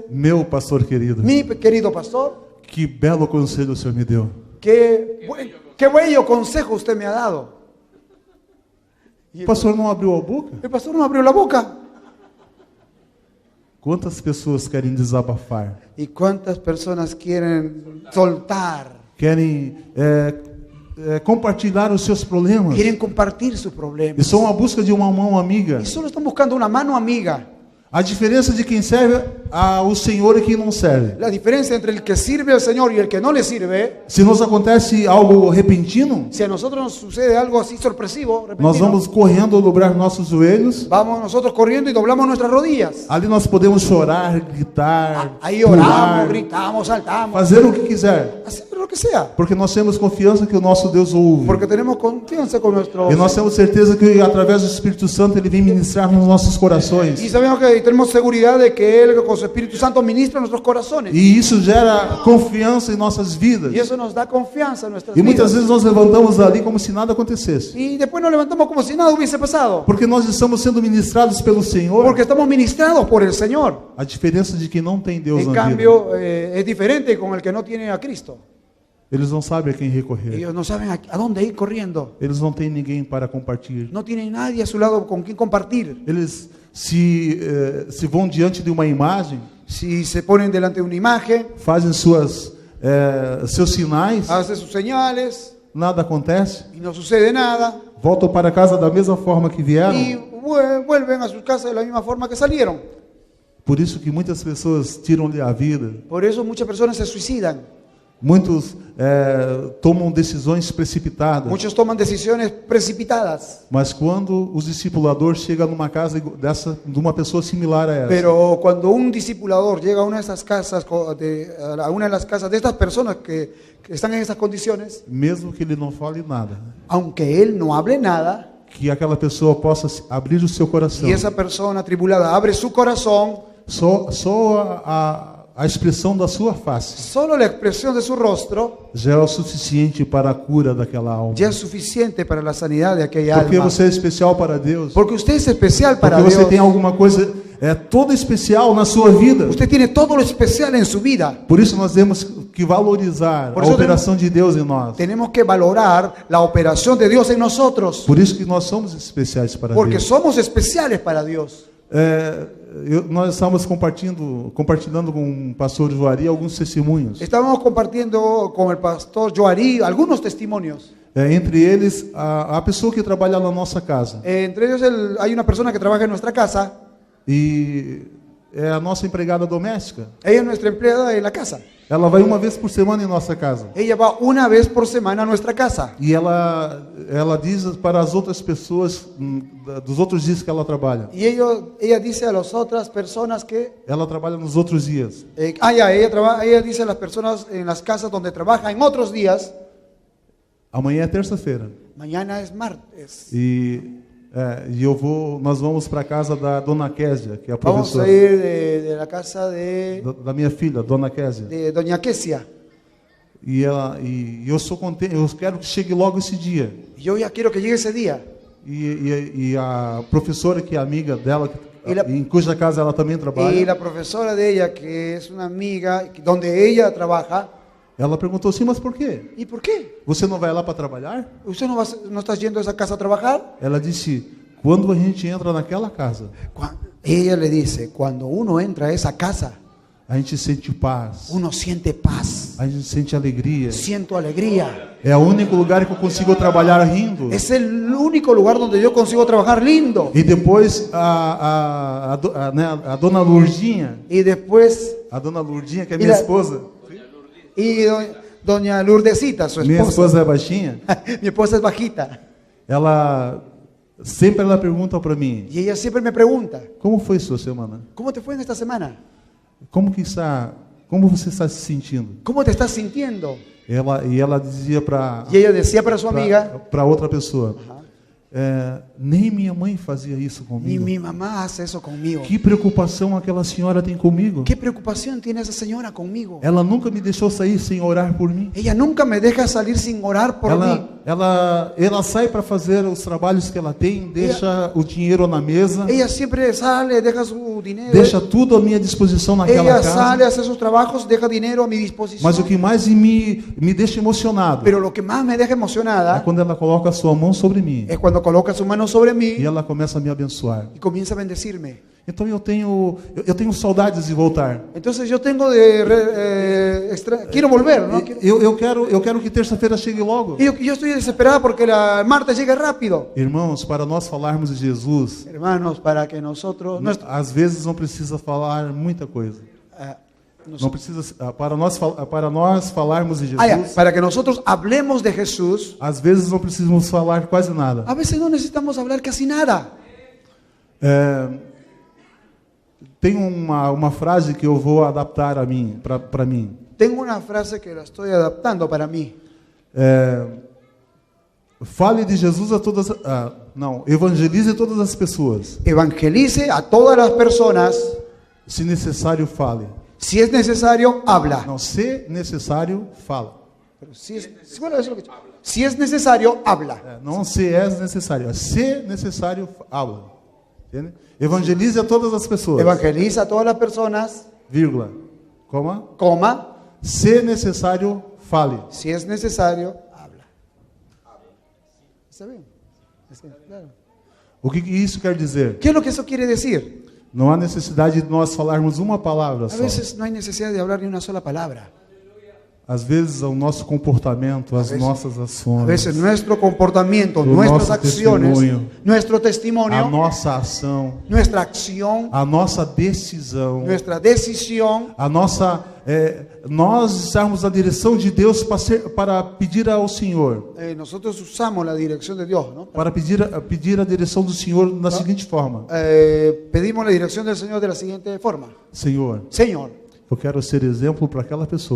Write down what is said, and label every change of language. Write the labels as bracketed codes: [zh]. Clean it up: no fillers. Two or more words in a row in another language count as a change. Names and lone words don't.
[pt] meu pastor querido, [es] mi querido pastor, [pt] que belo conselho o Senhor me deu. [es] qué bello consejo usted me ha dado. [pt] O pastor não abriu a boca? [es] El pastor no abrió la boca. [pt] Quantas pessoas querem desabafar? [es] ¿Y cuántas personas quieren soltar? [pt] Querem compartilhar os seus problemas? [es] Quieren compartir sus [pt] E [es] problemas. [pt] são à busca de uma mão amiga. [es] Y solo están buscando una mano amiga. [pt] A diferença de quem serve ao Senhor e quem não serve. [es] La diferencia entre el que sirve al Señor y el que no le sirve, [pt] Se nos acontece algo repentino, [es] si a nosotros nos sucede algo así sorpresivo, [pt] nós repentino, vamos correndo dobrar nossos joelhos. [es] vamos nosotros corriendo y doblamos nuestras rodillas. [pt] Ali nós podemos chorar, gritar, [es] Ahí oramos, [pt] pular, [es] gritamos, saltamos, [pt] fazer o que quiser. [es] hacer lo que sea. [pt] Porque nós temos confiança que o nosso Deus ouve. [es] Porque tenemos confianza con nuestro [pt] E nós temos certeza que através do Espírito Santo Ele vem ministrar nos nossos corações. [es] y sabemos que tenemos seguridad de que Él con su Espíritu Santo ministra nuestros corazones. [pt] E isso gera confiança em nossas vidas. [es] Y eso nos da confianza en nuestras [pt] E muitas [es] vidas. [pt] vezes nós levantamos ali como se nada acontecesse. [es] Y después nos levantamos como si nada hubiese pasado. [pt] Porque nós estamos sendo ministrados pelo Senhor. [es] Porque estamos ministrados por el Señor. [pt] A diferença de quem não tem Deus [es] En [pt] na vida. [es] cambio, es diferente con el que no tiene a Cristo. [pt] Eles não sabem a quem recorrer. [es] Ellos no saben a dónde ir corriendo. [pt] Eles não têm ninguém para compartilhar. [es] No tienen nadie a su lado con quien compartir. [pt] Eles se vão diante de uma imagem, [es] Si se ponen delante de una imagen, [pt] fazem seus sinais, [es] hacen sus señales [pt] nada acontece, [es] y no sucede nada. [pt] voltam para casa da mesma forma que vieram. [es] Y vuelven a sus casas de la misma forma que salieron. [pt] Por isso que muitas pessoas tiram-lhe a vida. [es] Por eso muchas personas se suicidan. [pt] Muitos tomam decisões precipitadas. [es] Muchos toman decisiones precipitadas. [pt] Mas quando o discipulador chega numa casa de uma pessoa similar a essa, [es] Pero cuando un discipulador llega a una de esas casas, a una de las casas de estas personas que están en esas condiciones, [pt] mesmo que ele não fale nada, [es] aunque él no hable nada, [pt] que aquela pessoa possa abrir o seu coração. [es] y esa persona tribulada abre su corazón, [pt] Só a expressão da sua face [es] solo la expresión de su rostro [pt] já é o suficiente para a cura daquela alma. [es] ya es suficiente para la sanidad de aquella [pt] Porque [es] alma. [pt] você é especial para Deus. [es] Porque usted es especial para [pt] Porque você [es] Dios. [pt] tem alguma coisa toda especial na sua vida. [es] Usted tiene todo lo especial en su vida. [pt] Por isso nós temos que valorizar [es] Por [pt] a isso operação de Deus em nós. [es] Tenemos que valorar la operación de Dios en nosotros. [pt] Por isso que nós somos especiais para [es] Porque [pt] Deus. [es] somos especiales para Dios. [pt] Nós estávamos compartilhando com o pastor Joari alguns testemunhos. [es] Estábamos compartiendo con el pastor Joari algunos testimonios. [pt] Entre eles, a pessoa que trabalha na nossa casa. [es] Entre ellos hay una persona que trabaja en nuestra casa. [pt] E é a nossa empregada doméstica. [es] Ella es nuestra empleada en la casa. [pt] Ela vai uma vez por semana em nossa casa. [es] Ella va una vez por semana a nuestra casa. [pt] E ela diz para as outras pessoas, dos outros dias que ela trabalha. [es] Y ella dice a las otras personas que... [pt] Ela trabalha nos outros dias. [es] ella dice a las personas en las casas donde trabaja en otros días. [pt] Amanhã é terça-feira. [es] Mañana es martes. [pt] Nós vamos para a casa da Dona Késia, que é a [es] Vamos [pt] professora. [es] a ir de la casa [pt] Da minha filha, Dona Késia. [es] de Doña Quesia. [pt] E eu sou contente, eu quero que chegue logo esse dia. [es] Y yo ya quiero que llegue ese día. [pt] E a professora, que é amiga dela, E em cuja casa ela também [es] Y [pt] trabalha, [es] la profesora de ella, que es una amiga, donde ella trabaja, [pt] ela perguntou assim: mas por quê? [es] ¿y por qué? [pt] Você não vai lá para trabalhar? [es] ¿Usted no está yendo a esa casa a trabajar? [pt] Ela disse: quando a gente entra naquela casa, [es] Ella le dice, cuando uno entra a esa casa, [pt] a gente sente paz, [es] uno siente paz, [pt] a gente sente alegria. [es] siento alegría. [pt] É o único lugar que eu consigo trabalhar rindo. [es] Es el único lugar donde yo consigo trabajar lindo. [pt] E depois a dona Lourdinha, [es] Y después, [pt] a dona Lourdinha, que é E minha [es] la- [pt] esposa, [es] y doña Lourdesita, su [pt] minha [es] esposa. [pt] esposa é baixinha, [es] Mi esposa es bajita. [pt] ela pergunta para mim: [es] Y ella siempre me pregunta, [pt] como foi sua semana? [es] ¿cómo te fue en esta semana? [pt] Como você está se sentindo? [es] ¿Cómo te estás sintiendo? [pt] Ela dizia para [es] Y ella decía para su amiga, [pt] outra pessoa: nem minha mãe fazia isso [es] ni [pt] comigo. [es] mi mamá hace eso conmigo. [pt] Que preocupação aquela senhora tem comigo. [es] ¿Qué preocupación tiene esa señora conmigo? [pt] Ela nunca me deixou sair sem orar por mim. [es] Ella nunca me deja salir sin orar por mí. [pt] ela sai para fazer os trabalhos que ela tem, deixa o dinheiro na mesa, [es] Ella siempre sale, deja su dinero. [pt] deixa tudo à minha disposição naquela [es] Ella sale, [pt] casa. [es] hace sus trabajos, deja dinero a mi disposición. [pt] Mas o que mais me deixa emocionado [es] Pero lo que más me deja [pt] é [es] emocionada [pt] quando ela coloca a sua mão sobre mim [es] es cuando coloca su mano sobre [pt] e [es] mí [pt] ela começa a me abençoar. [es] y comienza a bendecirme. [pt] Então eu tenho saudades de voltar. [es] Entonces yo tengo quiero volver, ¿no? [pt] Eu quero que terça-feira chegue logo. [es] Y yo estoy desesperada porque la martes llegue rápido. [pt] Irmãos, para nós falarmos de Jesus, [es] Hermanos, para que nosotros [pt] às vezes não precisa falar muita coisa. Não precisa para nós falarmos de Jesus. [es] para que nosotros hablemos de Jesús, [pt] Às vezes não precisamos falar quase nada. [es] a veces no necesitamos hablar casi nada. [pt] Tem uma frase que eu vou adaptar para mim. [es] Tengo una frase que la estoy adaptando para mí. [pt] Fale de Jesus a todas. Não, evangelize todas as pessoas. [es] Evangelice a todas las personas. [pt] Se necessário, fale. [es] Si es necesario, habla. [pt] Não, se necessário, fala. [es] Pero si es necesario, habla. [pt] Não se é necessário. Se necessário, habla. Entende? Evangelize a todas as pessoas. [es] Evangeliza a todas las personas, [pt] Vírgula. Coma. [es] coma. [pt] Se necessário, fale. [es] Si es necesario, habla. ¿Está bien? Claro. [pt] O que isso quer dizer? [es] ¿Qué es lo que eso quiere decir? [pt] Não há necessidade de nós falarmos uma palavra [es] A [pt] só. [es] veces no hay necesidad de hablar ni una sola palabra. [pt] Às vezes o nosso comportamento, as nossas [es] A [pt] ações, [es] veces nuestro comportamiento, [pt] O [es] nuestras [pt] nosso [es] acciones, [pt] testemunho, [es] nuestro [pt] a [es] testimonio, [pt] nossa ação, [es] nuestra acción, [pt] a nossa decisão, [es] nuestra decisión, [pt] a nossa nós estarmos na direção de Deus para pedir ao Senhor, [es] nosotros usamos la dirección de Dios, ¿no? [pt] para pedir a direção do Senhor da seguinte forma: [es] Pedimos la dirección del Señor de la siguiente forma. [pt] Senhor, [es] Señor, [pt] eu quero ser exemplo para aquela pessoa,